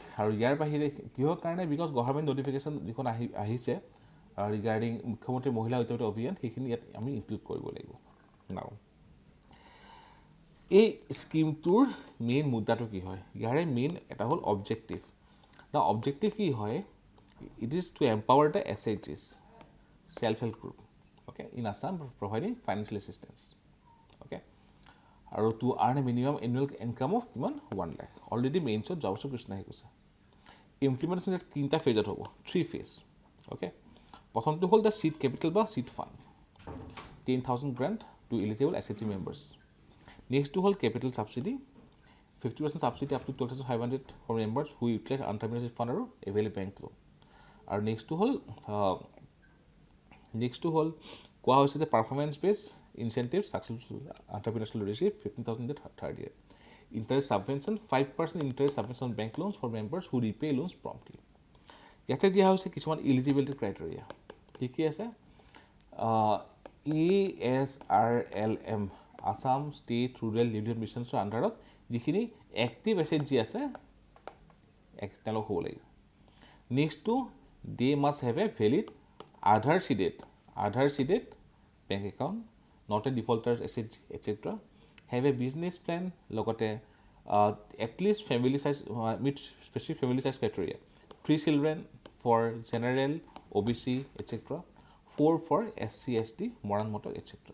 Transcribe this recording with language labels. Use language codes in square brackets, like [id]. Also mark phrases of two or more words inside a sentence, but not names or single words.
[as] আৰু ইয়াৰ বাহিৰে কিহৰ কাৰণে, [en] because government notification [as] যিখন আহিছে ৰিগাৰ্ডিং মুখ্যমন্ত্ৰী মহিলা উদ্যমিতা অভিযান সেইখিনি ইয়াত আমি ইনক্লুড কৰিব লাগিব। নাও এই স্কিমটোৰ মেইন মুদ্দাটো কি হয়, ইয়াৰে মেইন এটা হ'ল অবজেক্টিভ। [en] the objective [as] কি হয়, [en] it is to empower the SHGs, self help group, okay, in Assam providing financial assistance, okay, আৰু to earn a minimum annual income of কিমান 1 lakh। [as] অলৰেডি মেইনছত যোৱা বছৰ কৃষ্ণ আহি গৈছে। ইমপ্লিমেণ্টেশ্যন তিনিটা ফেজত হ'ব, 3 ফেজ। [en] অ'কে, [as] প্ৰথমটো হ'ল [en] the seed capital বা seed fund, 10,000 grant to eligible SHG members. nexttো হ'ল capital subsidy, 50% subsidy up to 12,500 for members who utilize unterminated fund আৰু available bank loan. [as] আৰু নেক্সটটো হ'ল কোৱা হৈছে যে [en] performance base incentive successful entrepreneurs will receive 15,000 in the third year. Interest subvention, 5% interest subvention on bank loans for members who repay loans promptly. [as] ইয়াতে দিয়া হৈছে কিছুমান [en] eligibility criteria. [as] কি আছে, ASRLM আছাম ষ্টেট ৰুৰেল লিভলিহুড মিছনছৰ আণ্ডাৰত যিখিনি এক্টিভ SHG আছে তেওঁলোক হ'ব লাগিব। [en] নেক্সটটো they must have a valid Aadhaar seeded bank account, not a defaulter SHG etcetera, have a business plan, লগতে atleast family size meet specific family size criteria, 3 children for general OBC etcetera, 4 for SC ST Moran Motok etcetera.